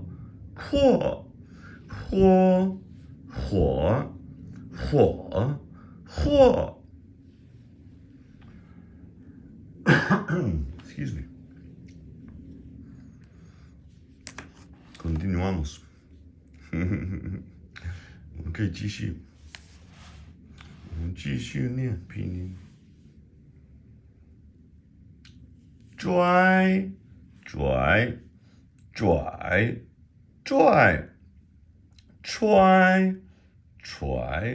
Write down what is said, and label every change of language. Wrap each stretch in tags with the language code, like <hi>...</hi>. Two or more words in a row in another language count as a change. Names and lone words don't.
<zh>Quo. Huo. Huo. Huo. Huo.</zh> <en>Excuse me.</en> <es>Continuamos.</es> <zh>OK, 继续。我们继续念拼音。拽，拽，拽，拽，踹，踹，</zh>